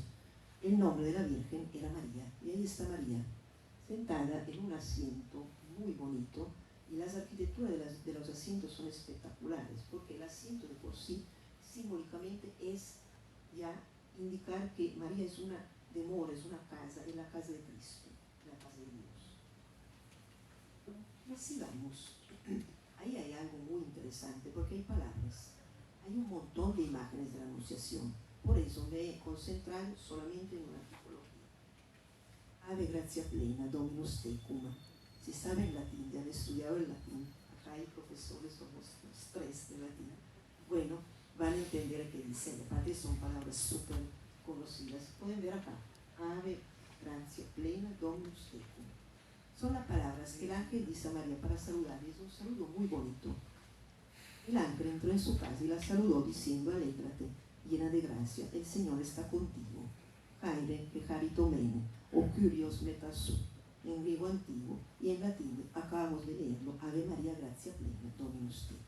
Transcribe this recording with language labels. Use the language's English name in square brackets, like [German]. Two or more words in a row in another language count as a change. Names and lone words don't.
[Spanish] El nombre de la virgen era María, y ahí está María, sentada en un asiento muy bonito, y las arquitecturas de los asientos son espectaculares, porque el asiento de por sí, simbólicamente, es ya indicar que María es una demora, es una casa, es la casa de Cristo, la casa de Dios. Y sigamos. ahí hay algo muy interesante, porque hay palabras, hay un montón de imágenes de la Anunciación. Por eso me he concentrado solamente en una tipología. [Latin] Ave gratia plena, Dominus tecum. [Spanish] Si saben latín, ya han estudiado el latín, acá hay profesores, somos los tres de latín, bueno, van a entender que dicen, aparte son palabras súper conocidas. Pueden ver acá, [Latin] Ave gratia plena, Dominus tecum. [Spanish] Son las palabras que el ángel dice a María para saludar. Es un saludo muy bonito. El ángel entró en su casa y la saludó diciendo: alégrate, llena de gracia, el Señor está contigo. [Greek] Χαῖρε κεχαριτωμένη, ὁ κύριος μετὰ σοῦ, [Spanish] en griego antiguo, y en latín acabamos de leerlo, [Latin] Ave María gratia plena, Dominus tecum.